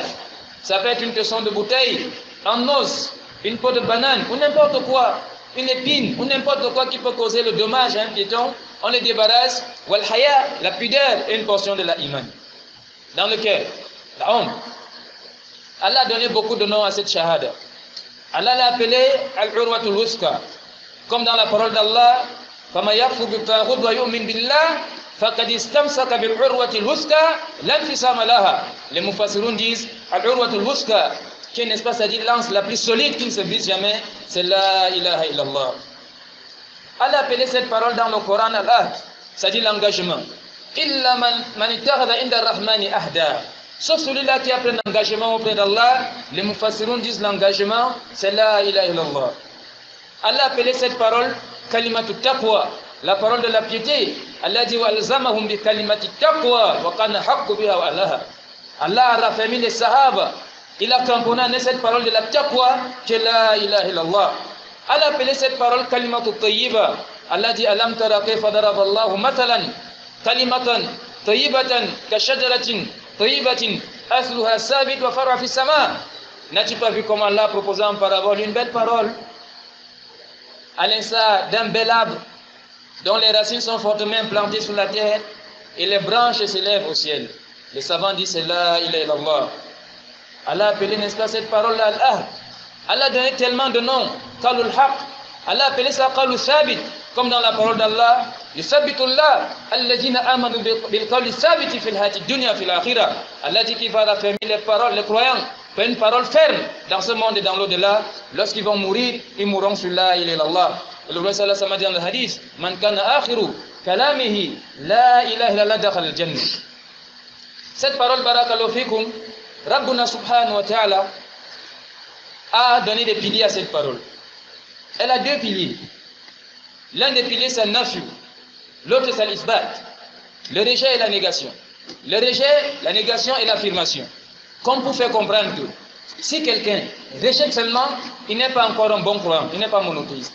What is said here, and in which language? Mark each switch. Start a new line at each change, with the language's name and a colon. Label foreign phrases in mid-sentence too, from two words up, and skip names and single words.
French: Ça peut être une tesson de bouteille, un os, une peau de banane, ou n'importe quoi, une épine, ou n'importe quoi qui peut causer le dommage à un piéton. On les débarrasse.
Arabic: والحياء,
French: la pudeur, est une portion de la iman. Dans le cœur, la honte. Allah a donné beaucoup de noms à cette shahada. Allah l'a appelé
Arabic: العروة الوثقى.
French: Comme dans la parole d'Allah,
Arabic: فَمَا يَكْفُرْ بِالطَّاغُوتِ وَيُؤْمِنْ بِاللَّهِ فَقَدِ اسْتَمْسَكَ بِالْعُرْوَةِ الْوُثْقَى لَا انفِصَامَ لَهَا.
French: Les mufassirun disent
Arabic: العروة الوثقى,
French: qui est, n'est-ce pas, c'est-à-dire lance la plus solide qui ne se brise jamais, c'est
Arabic: لا إله إلا الله.
French: Allah a appelé cette parole dans le Coran Al-Ahd, c'est-à-dire l'engagement.
Arabic: إلا من اتخذ عند الرحمن عهدا.
French: Sauf celui-là qui a pris un engagement auprès d'Allah, les mufassirun disent l'engagement, c'est
Arabic: لا إله إلا الله.
French: Allah a appelé cette parole
Arabic: كلمة التقوى,
French: la parole de la piété.
Arabic: Allah dit وألزمهم بكلمة التقوى وكان حق بها وأهلها.
French: Allah a raffermi les sahaba. Il a cramponné à cette parole de la taqwa qui est
Arabic: لا إله إلا الله.
French: Allah a appelé cette parole
Arabic: كلمة طيبة. Allah dit ألم تر كيف ضرب الله مثلا كلمة طيبة كشجرة طيبة أصلها ثابت وفرعها في السماء.
French: N'as-tu pas vu comment Allah a proposé en parabole une belle parole à l'instar d'un bel arbre dont les racines sont fortement implantées sur la terre et les branches s'élèvent au ciel. Les savants disent c'est
Arabic: لا إله إلا الله.
French: Allah a appelé, n'est-ce pas, cette parole-là Al-Ahd. Allah a donné tellement de noms.
Arabic: قول الحق.
French: Allah a appelé ça
Arabic: القول الثابت,
French: comme dans la parole d'Allah.
Arabic: يثبت الله الذين آمنوا بالقول الثابت في الحياة الدنيا في الآخرة.
French: Allah dit qu'il va raffermir les paroles, les croyants, pour une parole ferme dans ce monde et dans l'au-delà. Lorsqu'ils vont mourir, ils mourront sur
Arabic: لا إله إلا الله.
French: Le prophète
Arabic: صلى الله عليه وسلم
French: dit dans le hadith,
Arabic: من كان آخر كلامه لا إله إلا الله دخل الجنة.
French: Cette parole
Arabic: بارك الله فيكم, ربنا سبحانه وتعالى
French: a donné des piliers à cette parole. Elle a deux piliers. L'un des piliers c'est le nafi, l'autre c'est l'isbat. Le rejet et la négation. Le rejet, la négation et l'affirmation. Comme pour faire comprendre que si quelqu'un rejette seulement, il n'est pas encore un bon croyant, il n'est pas monothéiste.